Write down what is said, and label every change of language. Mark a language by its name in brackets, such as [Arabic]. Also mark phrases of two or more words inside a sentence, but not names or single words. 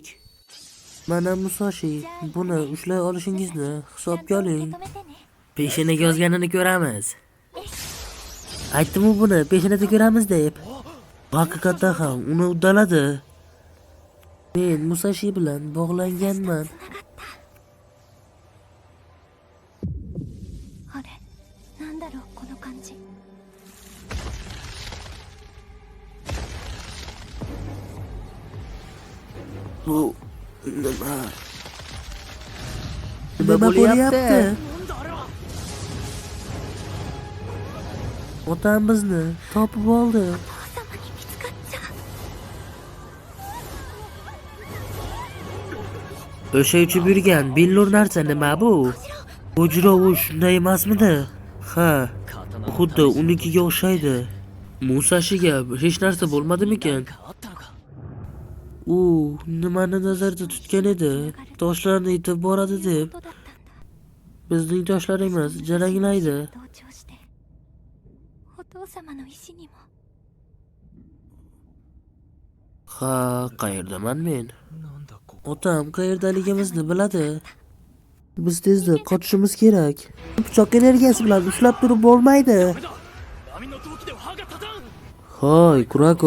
[Uzbek] Mana Musashi, buni ushlay olishingizni hisobga oling. Peshinaga yozganini ko'ramiz. Aytdim-ku buni peshinada ko'ramiz deb. Haqiqatdan ham uni uddaladi. Men Musashi bilan bog'langanman. [Japanese] あれ、なんだろうこの感じ。 [Uzbek] Bu nima bo'lyapti? Otam bizni topib oldi. [Japanese] お父様に見つかっちゃう。 [Uzbek] O'sha uchib yurgan billur narsa nima bu? Bujrov shunday emasmidi? Ha, xuddi unikiga o'xshaydi. Musashiga hech narsa bo'lmadimikan? U nimani nazarda tutgan edi? Toshlarni yetib boradi deb. Bizning toshlar emas, jaranglaydi. [Japanese] 同調してお父様の意志にも。 [Uzbek] Ha, qayerdaman men? Otam qayerdaligimizni biladi. Biz tezda qochishimiz kerak. Pichoq energiyasi bilan ushlab turib bo'lmaydi. Hoy, Kurako.